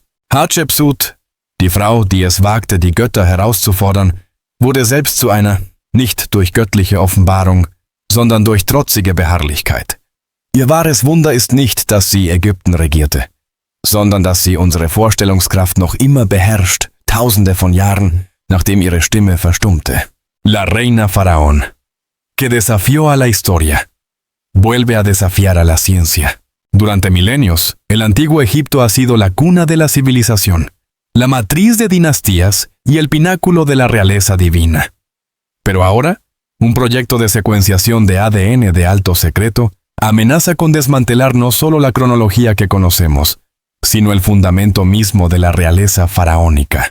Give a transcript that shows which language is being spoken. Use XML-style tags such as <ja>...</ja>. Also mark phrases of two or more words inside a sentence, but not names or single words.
<de>Hatschepsut, die Frau, die es wagte, die Götter herauszufordern, wurde selbst zu einer, nicht durch göttliche Offenbarung, sondern durch trotzige Beharrlichkeit. Ihr wahres Wunder ist nicht, dass sie Ägypten regierte, sondern dass sie unsere Vorstellungskraft noch immer beherrscht, Tausende von Jahren, nachdem ihre Stimme verstummte.</de> <es>La Reina Faraón, que desafió a la historia, vuelve a desafiar a la ciencia. Durante milenios, el antiguo Egipto ha sido la cuna de la civilización, la matriz de dinastías y el pináculo de la realeza divina. Pero ahora, un proyecto de secuenciación de ADN de alto secreto amenaza con desmantelar no solo la cronología que conocemos, sino el fundamento mismo de la realeza faraónica.</es>